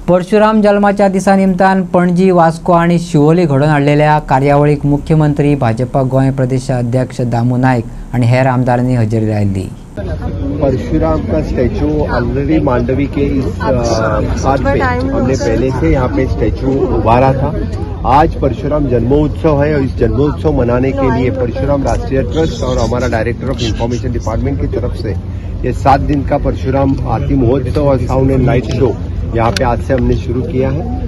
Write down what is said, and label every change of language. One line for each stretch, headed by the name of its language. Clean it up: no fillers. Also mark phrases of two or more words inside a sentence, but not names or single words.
Konkani: परशुराम जल्माच्या दिसा निमतान पणजी, वास्को आणि शिवोली घडोवन हाडलेल्या कार्यावळीक मुख्यमंत्री, भाजपा गोंय प्रदेश अध्यक्ष दामू नायक आणि हेर आमदारांनी हजेरी लायली।
Hindi: परशुराम का स्टैचू ऑलरेडी मांडवी के इस हाथ पे हमने पहले से यहाँ पे स्टैचू उभारा था। आज परशुराम जन्मोत्सव है और इस जन्मोत्सव मनाने के लिए परशुराम राष्ट्रीय ट्रस्ट और हमारा
English: director of information department
Hindi: की तरफ से ये 7 दिन का परशुराम आरती महोत्सव और
English: sound and light show
Hindi: यहाँ पे आज से हमने शुरू किया है।